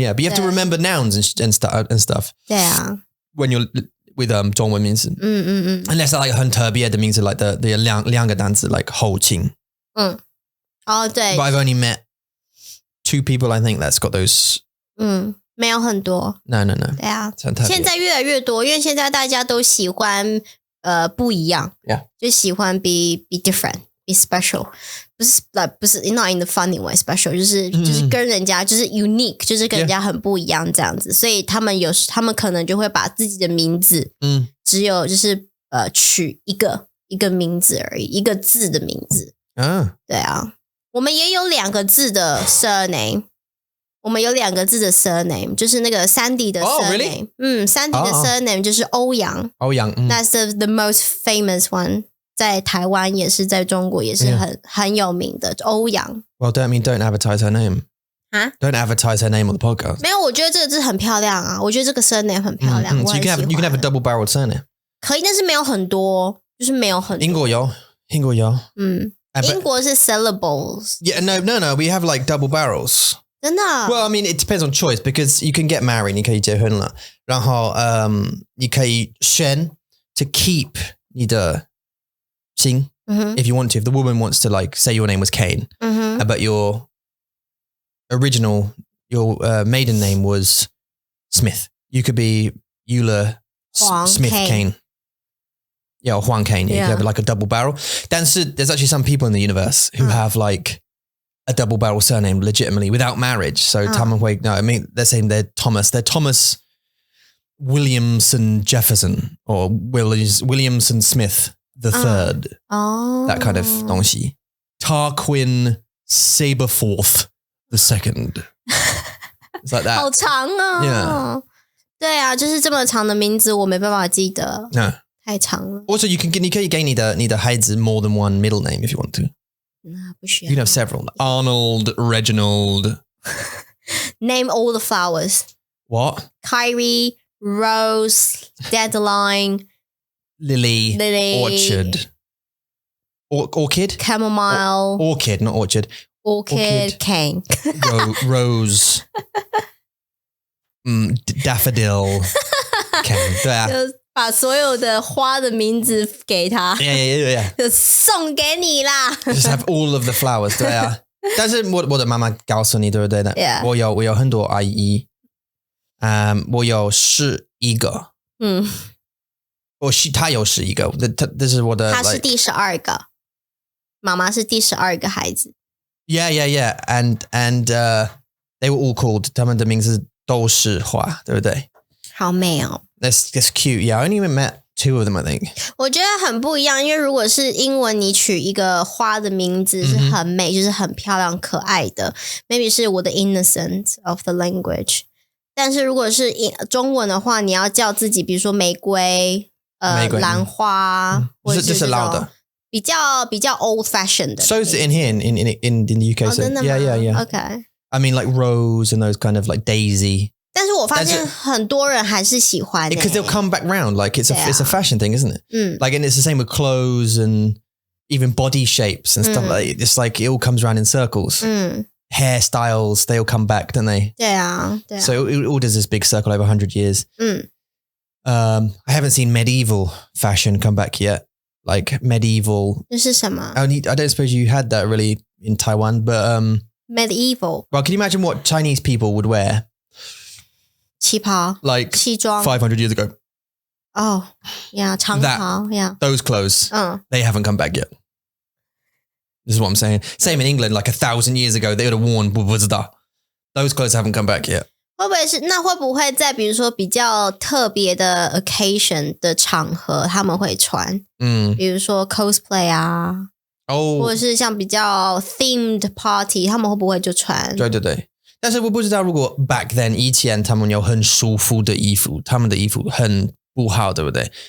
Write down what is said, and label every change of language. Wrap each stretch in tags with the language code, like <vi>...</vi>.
<en>yeah. But you have to remember nouns and stuff. Yeah. When you're with</en> <zh>中文名字</zh> <en>unless they're like</en> <zh>很特别的名字</zh> <en>like the</en> <zh>两个单词</zh> <en>like</en> <zh>后倾对</zh> <en>but I've only met 2 people I think that's got those</en> <zh>没有很多</zh> <en>no</en> <zh>对啊现在越来越多因为现在大家都喜欢不一样</zh> <en>yeah</en> <zh>就喜欢</zh> <en>be different be special</en> <zh>不是</zh> <en>not in the funny way special</en> <zh>就是跟人家就是 unique 就是跟人家很不一样这样子所以他们可能就会把自己的名字只有就是取一个名字而已一个字的名字对啊我们也有2个字的 surname 我们有2个字的 surname 就是那个 Sandy 的 surname Sandy 的 surname 就是欧阳</zh> <en>That's the most famous one</en> <zh>在台湾也是在中国也是很有名的欧阳。</zh> <en>Well, don't advertise her name. 啊 Don't advertise her name on the podcast.</en> <zh>没有，我觉得这个字很漂亮啊，我觉得这个 surname 很漂亮。</zh> <en>So you can have a double-barreled surname.</en> <zh>可以，但是没有很多，就是没有很多。英国有。英国是 syllables.</zh> <en>Yeah, no. We have like double barrels.</en> <zh>真的</zh> <en>Well, I mean, it depends on choice because you can get married,</en> <zh>你可以结婚了，然后你可以选</zh> <en>to keep</en> <zh>你的姓</zh> <en>if you want to. If the woman wants to, like, say your name was Kane, but your original, your maiden name was Smith, you could be Euler Smith Kane. Yeah, or Huang Kane. You could have like a double barrel. 但是 there's actually some people in the universe who have like a double barrel surname legitimately without marriage. So I mean, they're saying they're Thomas Williamson Jefferson or Williamson Smith the third. That kind of 东西. Tarquin Saberforth the second. It's like that.</en> <zh>好长哦。</zh> <en>Yeah.</en> <zh>对啊，就是这么长的名字我没办法记得。</zh> <en>No.</en> <zh>太长了。</zh> <en>Also, you</en> <zh>可以给你的孩子</zh> <en>more than one middle name if you want to.</en> <zh>不需要。</zh> <en>You can have several. Arnold, Reginald. Name all the flowers. What? Kyrie, Rose, Dandelion, Lily. Orchard. Orchid? Chamomile. Orchid, not orchard. Orchid. Cane. Rose. Daffodil. Cane.</en> <zh>对啊。把所有的花的名字给他</zh> <en>Yeah.</en> <zh>就送给你啦</zh> <en>Just have all of the flowers.</en> <zh>对啊。但是我的妈妈告诉你对不对的</zh> <en>Yeah.</en> <zh>我有很多阿姨。我有11个。她有11个。这是我的。她是第12个。妈妈是第12个孩子。</zh> <en>Yeah. And they were all called.</en> <zh>他们的名字都是花，对不对？好美哦。</zh> <en>That's cute. Yeah, I only met 2 of them, I think.</en> <zh>我觉得很不一样，因为如果是英文，你取一个花的名字是很美，就是很漂亮、可爱的。</zh> <en>Maybe</en> <zh>是我的</zh> <en>innocent of the language。</en> <zh>但是如果是中文的话，你要叫自己，比如说玫瑰、兰花，或者是这种比较</zh> <en>old fashioned</en> <zh>的。</zh> <en>So is it in here in the UK? So,</en> <zh>真的吗</zh> <en>Yeah. Okay. I mean, like rose and those kind of like daisy.</en> <zh>但是我发现很多人还是喜欢</zh> <en>because they'll come back round. Like it's a fashion thing, isn't it? Like, and it's the same with clothes and even body shapes and stuff like that. It's like it all comes around in circles. Hairstyles, they all come back, don't they?</en> <zh>对啊。</zh> <en>So it all does this big circle over 100 years. I haven't seen medieval fashion come back yet. Like medieval.</en> <zh>这是什么</zh> <en>I don't suppose you had that really in Taiwan, but medieval. Well, can you imagine what Chinese people would wear?</en> <zh>旗袍</zh> <en>Like</en> <zh>西装</zh> <en>500 years ago. Oh, yeah, 长袍 Yeah. Those clothes, they haven't come back yet. This is what I'm saying. Same in England, like 1,000 years ago, they would have worn</en> <zh>不知道</zh> <en>Those clothes haven't come back yet.</en> <zh>会不会在比如说比较特别的 occasion 的场合他们会穿？比如说 cosplay 啊，或者是像比较</zh> <en>themed party，</en> <zh>他们会不会就穿？对。但是我不知道如果</zh> <en>back then</en> <zh>以前他们有很舒服的衣服，他们的衣服很不好，对不对？</zh>